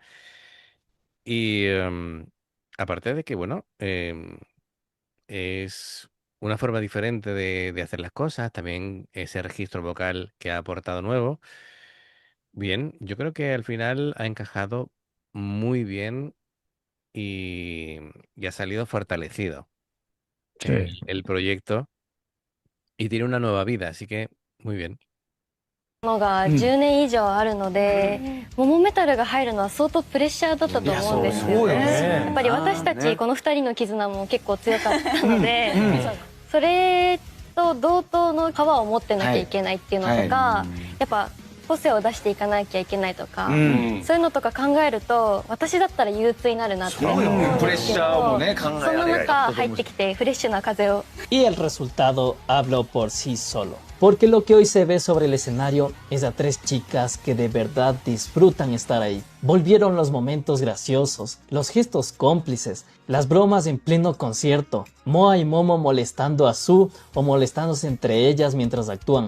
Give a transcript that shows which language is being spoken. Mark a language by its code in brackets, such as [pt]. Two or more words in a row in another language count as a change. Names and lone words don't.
[es] Y aparte de que, bueno, es una forma diferente de hacer las cosas, también ese registro vocal que ha aportado nuevo. Bien, yo creo que al final ha encajado muy bien y ha salido fortalecido Sí. el proyecto y tiene una nueva vida, así que muy bien. [ja] のが10年以上あるので、モモメタルが入るのは相当プレッシャーだったと思うんですよね。やっぱり私たちこの2人の絆も結構強かったので、それと同等のパワーを持ってなきゃいけないっていうのとか、やっぱ個性を出していかなきゃいけないとか、そういうのとか考えると私だったら憂鬱になるなって思うんですけど、その中入ってきてフレッシュな風を。 [es] Y el resultado habló por sí solo. Porque lo que hoy se ve sobre el escenario es a tres chicas que de verdad disfrutan estar ahí. Volvieron los momentos graciosos, los gestos cómplices, las bromas en pleno concierto, Moa y Momo molestando a Su o molestándose entre ellas mientras actúan.